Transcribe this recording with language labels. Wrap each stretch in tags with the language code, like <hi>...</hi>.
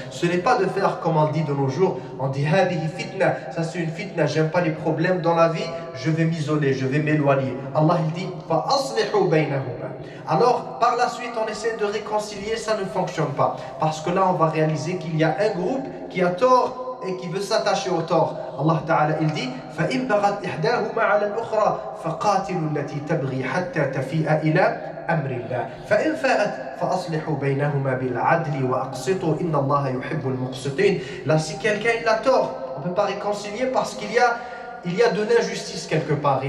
<fr>Ce n'est pas de faire comme on dit de nos jours. On dit هَذِهِ fitna. Ça c'est une fitna. J'aime pas les problèmes dans la vie. Je vais m'isoler, je vais m'éloigner. Allah il dit</fr> <ar>فَأَصْلِحُوا بَيْنَهُمَا.</ar> <fr>Alors, par la suite, on essaie de réconcilier, ça ne fonctionne pas. Parce que là, on va réaliser qu'il y a un groupe qui a tort et qui veut s'attacher au tort. Allah Ta'ala, il dit</fr> <ar>فَإِن بَغَتْ إِحْدَاهُمَا عَلَى الْأُخْرَى فَقَاتِلُوا الَّتِي تَبْغِي حَتَّى تَفِيءَ إِلَى أَمْرِ اللَّهِ فَإِن فَاءَتْ فَأَصْلِحُوا بَيْنَهُمَا بِالْعَدْلِ وَأَقْسِطُوا إِنَّ اللَّهَ يُحِبُّ الْمُقْسِطِينَ.</ar> <fr>Là, si quelqu'un il a tort, on ne peut pas réconcilier parce qu'il y a de l'injustice quelque part.</fr>